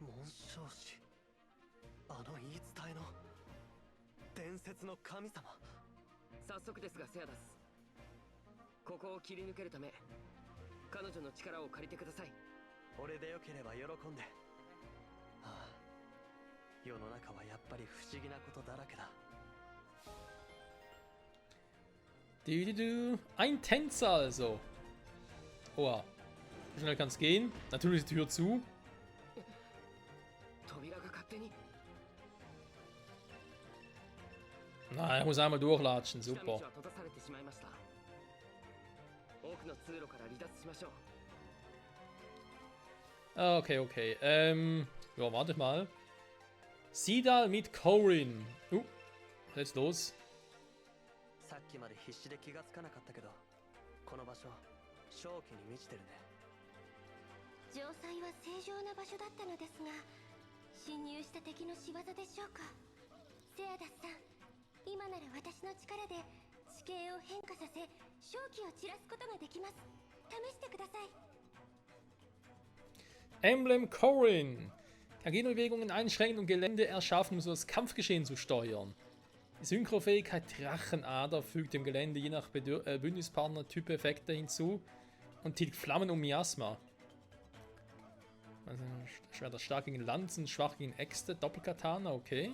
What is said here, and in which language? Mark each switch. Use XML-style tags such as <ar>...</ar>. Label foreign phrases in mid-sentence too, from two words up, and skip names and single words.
<ja>紋章師、あの言い伝えの伝説の神様。早速ですがセアダス、ここを切り抜けるため彼女の力を借りてください。俺でよければ喜んで。ああ、世の中はやっぱり不思議なことだらけだ。</ja> <de>Ein Tänzer also. Oh, So schnell kann es gehen. Natürlich ist die Tür zu.</de> <ja>扉が勝手に</ja> <de>Na, ich muss einmal durchlatschen.</de> <ja>下道</ja> <de>Super.</de> <ja>は閉ざされてしまいました。奥の通路から離脱しましょう。</ja> <de>Okay, okay. Ja, warte mal. Sidal mit Corin. Was ist jetzt los?</de> <ja>さっきまで必死で気がつかなかったけど、この場所、正気に満ちてるね。城塞は正常な場所だったのですが、侵入した敵の仕業でしょうか。セアダスさん、今なら私の力で地形を変化させ、正気を散らすことができます。試してください。</ja> <de>Emblem Corin. Kann Gegenbewegungen einschränken und Gelände erschaffen, um so das Kampfgeschehen zu steuern. Die Synchrofähigkeit Drachenader fügt dem Gelände je nach Bündnispartner Typ-Effekte hinzu und tilgt Flammen und Miasma. Also Schwerter stark gegen Lanzen, schwach gegen Äxte, Doppelkatana, okay.</de>